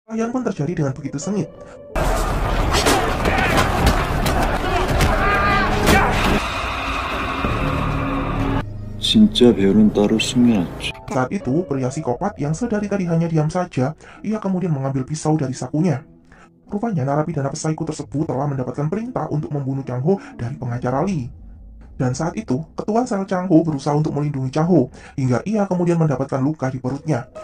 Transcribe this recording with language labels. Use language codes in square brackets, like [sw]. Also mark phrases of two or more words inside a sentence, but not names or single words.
[id] Perkelahian pun terjadi dengan begitu sengit. [ko] 진짜 배우는 따로 숨겨놨지. [id] Saat itu, pria psikopat yang sedari tadi hanya diam saja, ia kemudian mengambil pisau dari sakunya. Rupanya narapidana psiko tersebut telah mendapatkan perintah untuk membunuh Chang Ho dari pengacara Lee. Dan saat itu, ketua sel Chang Ho berusaha untuk melindungi Chang Ho, hingga ia kemudian mendapatkan luka di perutnya.